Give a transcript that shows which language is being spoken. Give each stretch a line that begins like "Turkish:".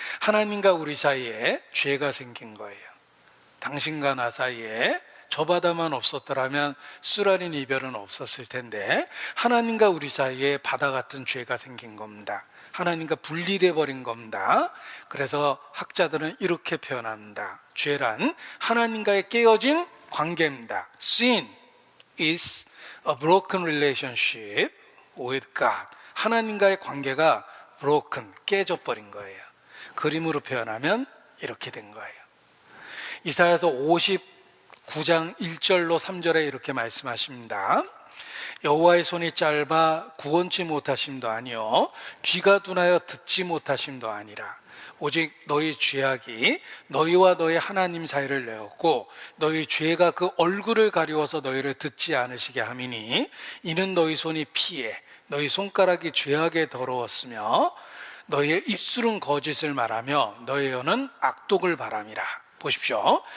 Korean: 하나님과 우리 사이에 죄가 생긴 거예요. 당신과 나 사이에 저 바다만 없었더라면 수라린 이별은 없었을 텐데 하나님과 우리 사이에 바다 같은 죄가 생긴 겁니다. 하나님과 분리돼 버린 겁니다. 그래서 학자들은 이렇게 표현합니다. 죄란 하나님과의 깨어진 관계입니다.
English: Sin is a broken relationship with God.
Korean: 하나님과의 관계가 broken, 깨져버린 거예요. 그림으로 표현하면 이렇게 된 거예요. 이사야서 59장 1절로 3절에 이렇게 말씀하십니다. 여호와의 손이 짧아 구원치 못하심도 아니요 귀가 둔하여 듣지 못하심도 아니라 오직 너희 죄악이 너희와 너희 하나님 사이를 내었고 너희 죄가 그 얼굴을 가리워서 너희를 듣지 않으시게 함이니 이는 너희 손이 피해 너희 손가락이 죄악에 더러웠으며 너희의 입술은 거짓을 말하며 너희 혀는 악독을 바람이라. 보십시오.